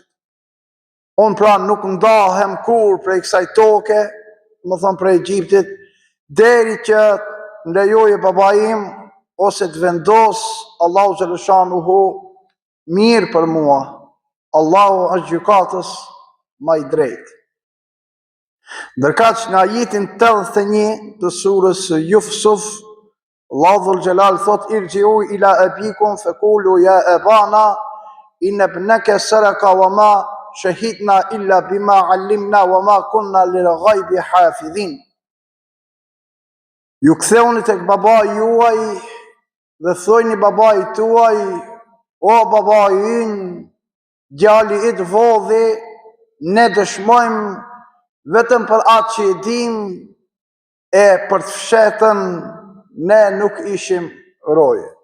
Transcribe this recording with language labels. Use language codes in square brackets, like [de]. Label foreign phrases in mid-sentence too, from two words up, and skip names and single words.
[sq] Unë pra nuk ndahem kur prej kësaj toke, më thënë prej Egjiptit, deri që më lejoje babai im ose të vendos Allahu xhaleshanuhu mirë për mua. Allahu është gjykatës më i drejtë. Ndërkaq në ajetin 81 të surës Yusuf, Allahu [ar] ذو الجلال [sq] thot: [ar] ارجعوا إلى أبيكم فقولوا يا أبانا إن ابنك سرق وما شهدنا إلا بما علمنا وما كنا للغيب حافظين. [sq] Ju ktheuni tek babai juaj dhe thojni babait tuaj: o babai ynë, djali i të vodhi, ne dëshmojmë vetëm për atë që e dim, e për të fshetën ne nuk ishim roje.